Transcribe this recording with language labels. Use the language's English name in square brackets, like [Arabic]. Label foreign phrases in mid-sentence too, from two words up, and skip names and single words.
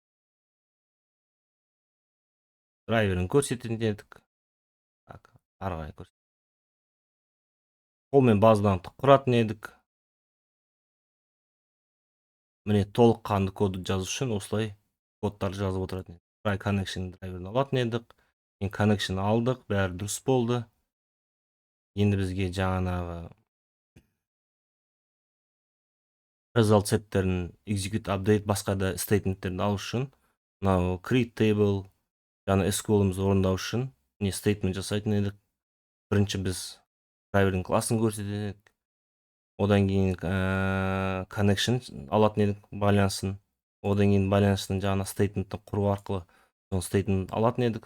[Kazakh] Драйверін көрсететін едік. Так, ары қарай көрсет. Қолмен базадан құратын едік. Міне толыққанды коды жазу үшін осылай кодтарды жазып отыратын едік. [English] Try connection [Kazakh] драйверін алатын едік. Connection алдық, бәрі дұрыс болды. Енді бізге жаңағы [English] result setтерін execute update [Kazakh] басқа да statementтерді алу үшін мынау [English] create table [Kazakh] жаңа SQL-ымызды орындау үшін не statement жасайтын едік. Бірінші біз драйвердің класын көрсететін едік. Одан кейін connection алатын едік байланысын. Одан кейін байланыстың жаңа statementті құру арқылы сол statement алатын едік.